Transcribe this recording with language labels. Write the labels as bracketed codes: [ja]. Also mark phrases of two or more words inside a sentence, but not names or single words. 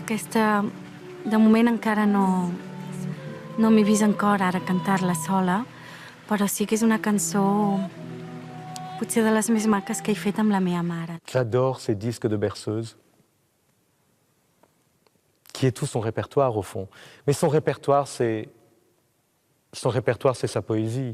[ca] aquesta, de moment encara no m'he vist en cor ara cantar-la sola, però sí que és una cançó potser de les més maques que he fet amb la meva mare. [fr] J'adore ces disques de berceuse, qui est tout son répertoire au fond. Mais son répertoire, c'est sa poésie.